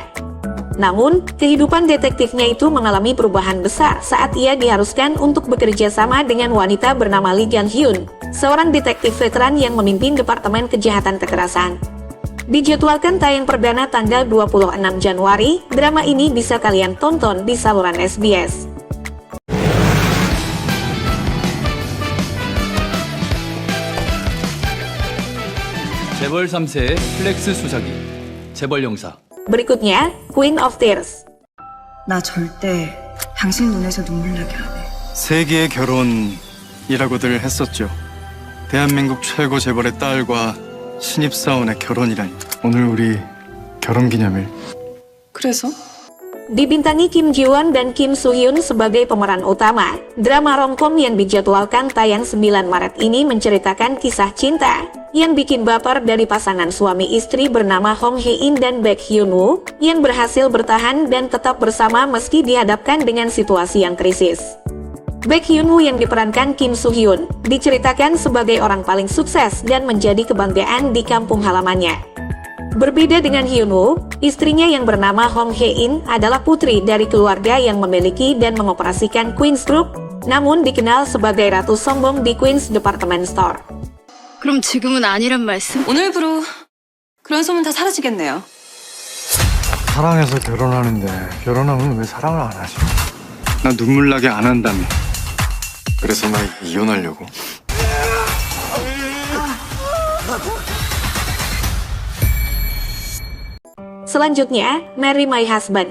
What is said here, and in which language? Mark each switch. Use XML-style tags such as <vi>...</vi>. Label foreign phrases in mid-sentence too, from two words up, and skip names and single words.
<id>Namun, kehidupan detektifnya itu mengalami perubahan besar saat ia diharuskan untuk bekerja sama dengan wanita bernama Lee Gan-hyun, seorang detektif veteran yang memimpin Departemen Kejahatan Kekerasan. Dijadwalkan tayang perdana tanggal 26 Januari, drama ini bisa kalian tonton di saluran SBS.</id> <ko>재벌 3세의 플렉스 수사기 재벌 영사.</ko> <id>Berikutnya, Queen of Tears.</id> <ko>나 절대 당신 눈에서 눈물 나게 안 해. 세계의 결혼이라고들 했었죠. 대한민국 최고 재벌의 딸과 신입사원의 결혼이라니. 오늘 우리 결혼기념일. 그래서?</ko> <id>Dibintangi Kim Ji Won dan Kim Soo Hyun sebagai pemeran utama, drama romcom yang dijadwalkan tayang 9 Maret ini menceritakan kisah cinta yang bikin baper dari pasangan suami istri bernama Hong Hae In dan Baek Hyun Woo yang berhasil bertahan dan tetap bersama meski dihadapkan dengan situasi yang krisis. Baek Hyun Woo yang diperankan Kim Soo Hyun diceritakan sebagai orang paling sukses dan menjadi kebanggaan di kampung halamannya. Berbeda dengan Hyun Woo, istrinya yang bernama Hong Hae In adalah putri dari keluarga yang memiliki dan mengoperasikan Queen's Group, namun dikenal sebagai ratu sombong di Queen's Department Store.</id> <ko>그럼 지금은 아니란 말씀? 오늘부로 그런 소문 다 사라지겠네요. 사랑해서 결혼하는데 결혼하면 왜 사랑을 안 하지? 나 눈물 나게 안 한다며. 그래서 나 이혼하려고.</ko> <id>Selanjutnya, Marry My Husband.</id>